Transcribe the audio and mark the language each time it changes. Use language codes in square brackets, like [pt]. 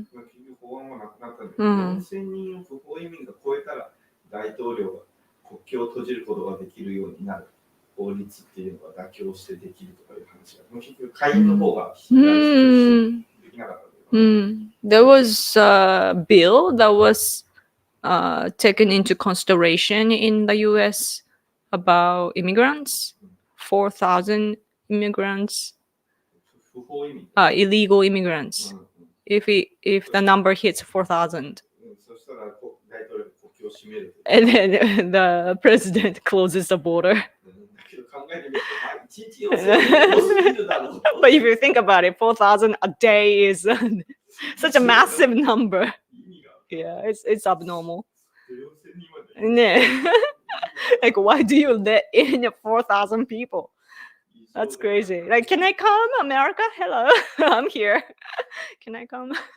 [ja] 結局法案はなくなったんだけど、うん 4000人を不法移民が超えたら大統領が国境を閉じることができるようになる法律っていうのが妥協してできるとかいう話が、結局下院の方ができなかった。 [en] There was a bill that was taken into consideration in the U.S. about immigrants. 4,000 immigrants, [ja] 不法移民。 [en] illegal immigrants. If the number hits 4,000, [ja] そしたら大統領が国境を閉める。 [en] and then the president closes the border. [ja] だけど考えてみると、まあ1日4000人多すぎるだろう。 [en] But if you think about it, 4,000 a day is such a massive number. Yeah, it's abnormal. [ja] 4000人まで。 [en] Yeah. Like, why do you let in 4,000 people? That's crazy. Like, can I come, America? Hello, I'm here. Can I come?